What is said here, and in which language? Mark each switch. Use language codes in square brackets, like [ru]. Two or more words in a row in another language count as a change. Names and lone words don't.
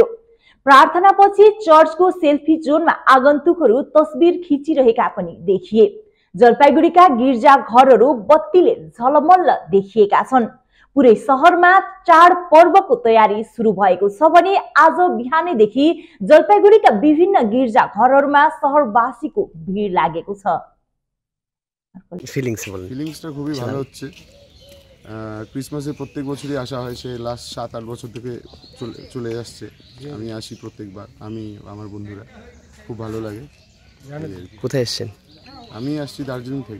[ne] प्रार्थनापछि चर्चको सेल्फी जोनमा आगन्तुकहरू तस्बिर खिचिरहेका पनि देखिए। जलपाइगुडीका गिर्जा घरहरू बत्तीले झलमल्ल देखिएका छन्। पुरै शहरमा चाड पर्वको तयारी सुरु भएको छ भने आज बिहानैदेखि जलपाइगुडीका विभिन्न गिर्जा घरहरूमा शहरवासीको भिड लागेको छ। [bn] ফিলিংসটা খুবই ভালো হচ্ছে। ক্রিসমাসে প্রত্যেক বছরই আসা হয়, সে লাস্ট 7-8 বছর থেকে চলে আসছে। আমি আসি প্রত্যেকবার, আমি আমার বন্ধুরা, খুব ভালো লাগে। কোথায় এসেছেন? আমি আসছি দার্জিলিং থেকে।